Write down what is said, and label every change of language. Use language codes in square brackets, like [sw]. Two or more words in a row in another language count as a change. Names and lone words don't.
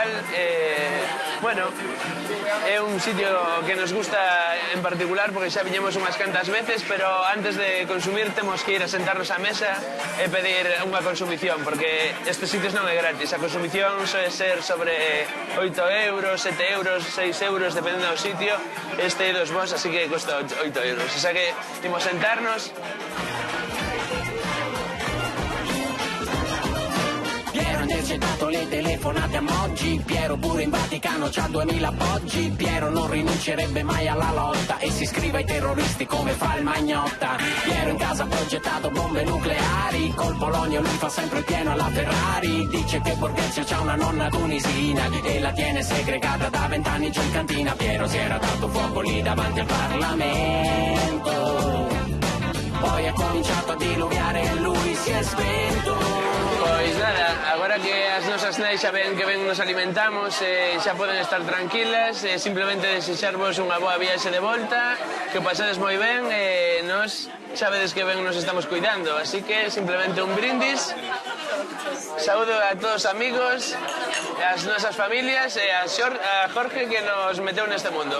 [gl] Bueno, é un sitio que nos gusta en particular porque xa viñemos unhas cantas veces, pero antes de consumir temos que ir a sentarnos á mesa e pedir unha consumición, porque estes sitios non é gratis, a consumición soe ser sobre 8 euros, 7 euros, 6 euros, dependendo do sitio. Este é dos vos, así que custa 8 euros. [es] O sea [gl] que imos sentarnos. [it] Piero ha intercettato le telefonate a Moggi, Piero pure in Vaticano c'ha 2000 appoggi, Piero non rinuncerebbe mai alla lotta e si iscrive ai terroristi come fa il Magnotta. Piero in casa ha progettato bombe nucleari, col Polonio lui fa sempre il pieno alla Ferrari, dice che Borghezio c'ha una nonna tunisina e la tiene segregata da 20 anni giù in cantina. Piero si era dato fuoco lì davanti al Parlamento, poi ha cominciato a diluviare e lui si è spento. [gl] Pois nada, agora que as nosas nais xa ven que ben nos alimentamos xa poden estar tranquilas, simplemente desexarvos unha boa viaxe de volta, que o pasades moi ben e nos xa vedes que ben nos estamos cuidando, así que simplemente un brindis. Saúdo a todos os amigos, as nosas familias e a Jorge que nos meteu neste mundo.